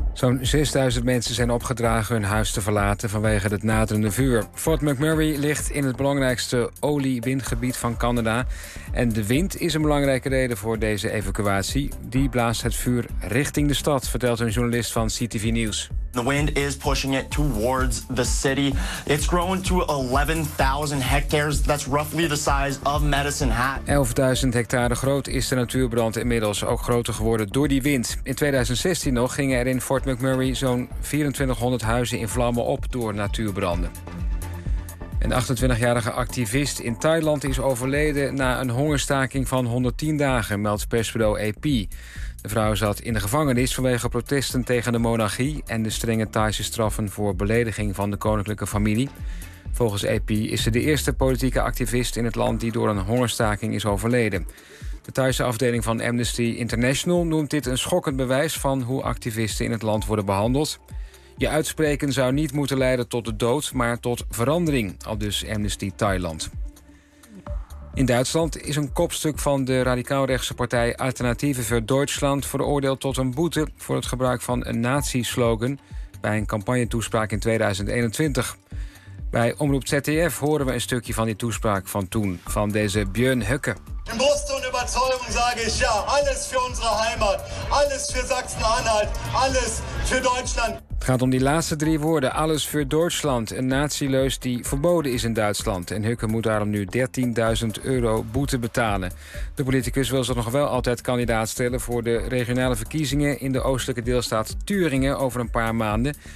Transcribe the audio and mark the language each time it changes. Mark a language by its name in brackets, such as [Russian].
[Dutch] Zo'n 6000 mensen zijn opgedragen hun huis te verlaten vanwege het naderende vuur. Fort McMurray ligt in het belangrijkste olie-windgebied van Canada. En de wind is een belangrijke reden voor deze evacuatie. Die blaast het vuur richting de stad, vertelt een journalist van CTV News. [English] The wind is pushing it towards the city. It's grown to 11,000 hectares. That's roughly the size of Medicine Hat. [Dutch] 11.000 hectare groot is de natuurbrand inmiddels ook groter geworden door die wind. In 2016 nog gingen er in Fort McMurray zo'n 2400 huizen in vlammen op door natuurbranden. Een 28-jarige activist in Thailand is overleden na een hongerstaking van 110 dagen, meldt persbureau AP. De vrouw zat in de gevangenis vanwege protesten tegen de monarchie en de strenge Thaise straffen voor belediging van de koninklijke familie. Volgens AP is ze de eerste politieke activist in het land die door een hongerstaking is overleden. De Thaise afdeling van Amnesty International noemt dit een schokkend bewijs van hoe activisten in het land worden behandeld. Je uitspreken zou niet moeten leiden tot de dood, maar tot verandering, aldus Amnesty Thailand. In Duitsland is een kopstuk van de radicaalrechtse partij Alternatieve für Deutschland veroordeeld tot een boete voor het gebruik van een nazi-slogan bij een campagnetoespraak in 2021. Bij Omroep ZDF horen we een stukje van die toespraak van toen, van deze Björn Höcke. [German] In Brust und Überzeugung sage ich ja, alles für unsere Heimat, alles für Sachsen-Anhalt, alles für Deutschland. [Dutch] Het gaat om die laatste drie woorden, [German] alles für Deutschland, [Dutch] een nazileus die verboden is in Duitsland. En Höcke moet daarom nu 13.000 euro boete betalen. De politicus wil zich nog wel altijd kandidaat stellen voor de regionale verkiezingen in de oostelijke deelstaat Thüringen over een paar maanden.